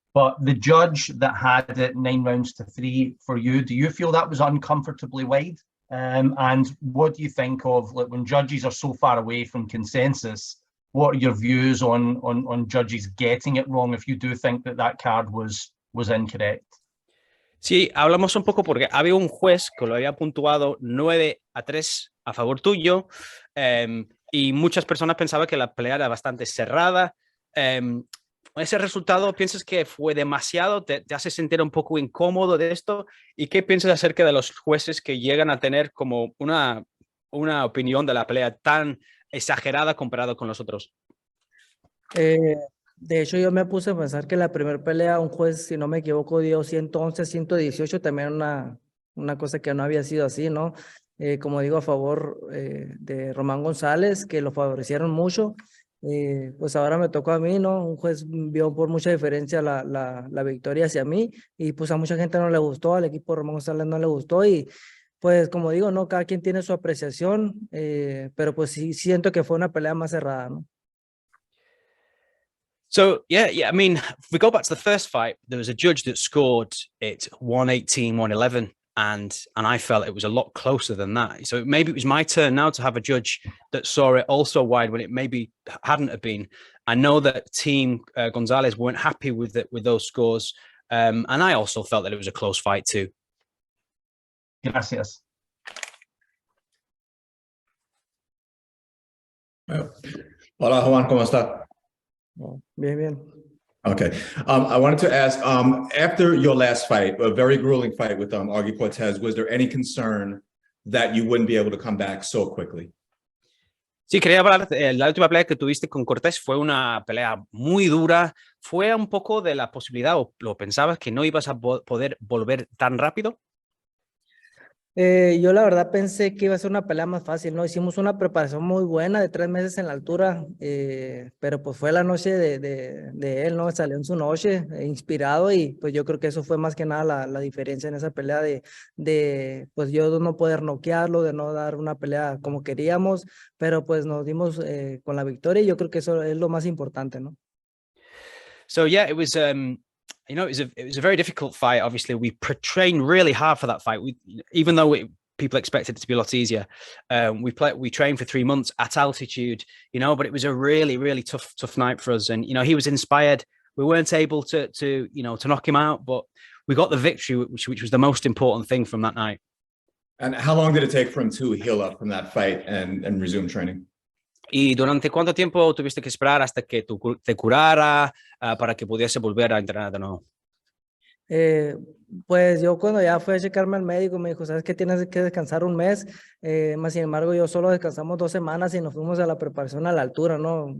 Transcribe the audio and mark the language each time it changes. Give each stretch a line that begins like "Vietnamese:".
English: But the judge that had it 9-3 for you, do you feel that was uncomfortably wide? And what do you think of, like, when judges are so far away from consensus? What are your views on judges getting it wrong if you do think that card was incorrect?
Spanish: Sí, hablamos un poco porque había un juez que lo había puntuado 9-3 a favor tuyo, y muchas personas pensaban que la pelea era bastante cerrada. ¿Ese resultado piensas que fue demasiado? ¿Te hace sentir un poco incómodo de esto? ¿Y qué piensas acerca de los jueces que llegan a tener como una opinión de la pelea tan exagerada comparado con los otros? De hecho, yo me puse a pensar que la primera pelea, un juez, si no me equivoco, dio 111, 118, también una cosa que no había sido así, ¿no? Como digo, a favor de Román González, que lo favorecieron mucho. Pues ahora me tocó a mí, ¿no? Un juez vio por mucha diferencia la victoria hacia mí y pues a mucha gente no le gustó, al equipo de Román González no le gustó y pues como digo, ¿no? Cada quien tiene su apreciación, pero pues sí siento que fue una pelea más cerrada, ¿no?
English: So yeah, I mean, if we go back to the first fight, there was a judge that scored it 118, 111, and I felt it was a lot closer than that. So maybe it was my turn now to have a judge that saw it also wide when it maybe hadn't have been. I know that team Gonzalez weren't happy with it with those scores, and I also felt that it was a close fight too.
Spanish: Gracias. Hola, Juan, ¿cómo está? Bien, bien.
English: Okay. I wanted to ask, after your last fight, a very grueling fight with Augie Cortez, was there any concern that you wouldn't be able to come back so quickly?
Spanish: Sí, quería hablar, la última pelea que tuviste con Cortés fue una pelea muy dura, fue un poco de la posibilidad, o lo pensabas que no ibas a poder volver tan rápido. Yo la verdad pensé que iba a ser una pelea más fácil, ¿no? Hicimos una preparación muy buena de 3 meses en la altura, pero pues fue la noche de él, ¿no? Salió en su noche, inspirado y pues yo creo que eso fue más que nada la diferencia en esa pelea de pues yo no poder noquearlo, de no dar una pelea como queríamos, pero pues nos dimos con la victoria y yo creo que eso es lo más importante, ¿no?
English: So yeah, it was you know, it was a very difficult fight. Obviously, we trained really hard for that fight. Even though people expected it to be a lot easier, we trained for 3 months at altitude, you know. But it was a really tough night for us. And you know, he was inspired. We weren't able to knock him out, but we got the victory, which was the most important thing from that night. And how long did it take for him to heal up from that fight and resume training?
Spanish: ¿Y durante cuánto tiempo tuviste que esperar hasta que te curara para que pudiese volver a entrenar de nuevo? Pues yo cuando ya fui a checarme al médico me dijo, sabes que tienes que descansar 1 mes, más sin embargo yo solo descansamos 2 semanas y nos fuimos a la preparación a la altura, ¿no?